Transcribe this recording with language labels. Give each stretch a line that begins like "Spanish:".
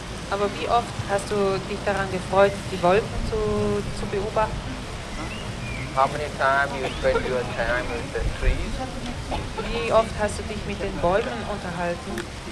German: Aber wie oft hast du dich daran gefreut, die Wolken zu beobachten?
English: How many times you spend your time with the trees?
German: Wie oft hast du dich mit den Bäumen unterhalten?